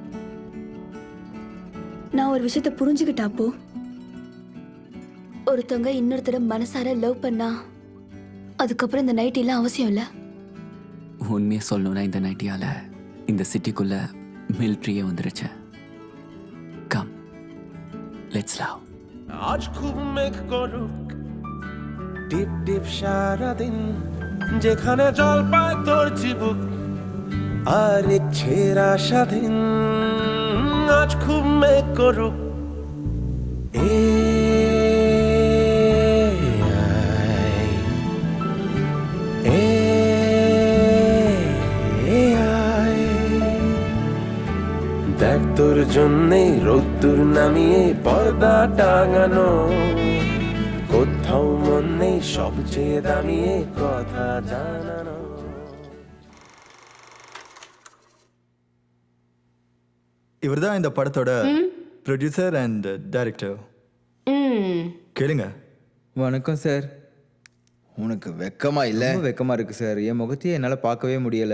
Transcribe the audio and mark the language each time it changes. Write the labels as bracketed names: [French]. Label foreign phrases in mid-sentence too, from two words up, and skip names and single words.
[Tamil] நான் ஒரு விஷயத்தை புரிஞ்சுக்கிட்டா அப்போ, ஒருத்தவங்க இன்னொருத்தர மனசார லவ் பண்ணா அதுக்கப்புறம் இந்த நைட்டி எல்லாம் அவசியம் இல்ல. உண்மையை சொல்லணும்னா இந்த நைட்டியால இந்த சிட்டிக்குள்ள மிலிட்ரியே வந்துருச்சு. [English] come let's love. [Bangla] আজ খুব মেঘ করুক টিপ টিপ সারাদিন, যেখানে জল পায় তোর চিবুক আর ইচ্ছের স্বাধীন। আজ খুব মেঘ করুক দেখ তোর জন্যে রোদ্দুর নামিয়ে পর্দা টাঙানো, কোথাও মন নেই সবচেয়ে দামিয়ে কথা জানানো। [Tamil] இவர்தான் இந்த படத்தோட [English] producer and director. [Tamil] கேளுங்க. வணக்கம் சார். உனக்கு வெக்கமா இல்ல? ரொம்ப வெக்கமா இருக்கு சார். என் முகத்தையே என்னால் பார்க்கவே முடியல.